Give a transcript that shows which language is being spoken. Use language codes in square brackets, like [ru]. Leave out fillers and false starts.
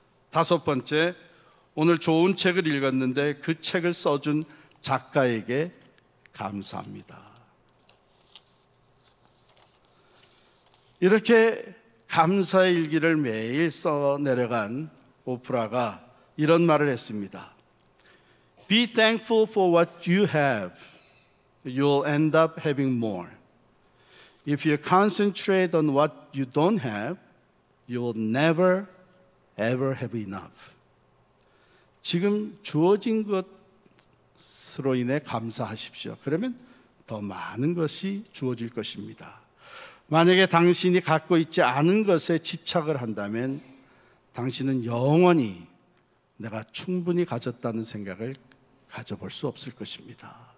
[ko] 다섯 번째, 오늘 좋은 책을 읽었는데 그 책을 써준 작가에게 감사합니다. 이렇게 감사의 일기를 매일 써 내려간 오프라가 이런 말을 했습니다. [en] Be thankful for what you have. You'll end up having more. If you concentrate on what you don't have, you will never ever have enough. [ko] 지금 주어진 것으로 인해 감사하십시오. 그러면 더 많은 것이 주어질 것입니다. 만약에 당신이 갖고 있지 않은 것에 집착을 한다면 당신은 영원히 내가 충분히 가졌다는 생각을 가져볼 수 없을 것입니다.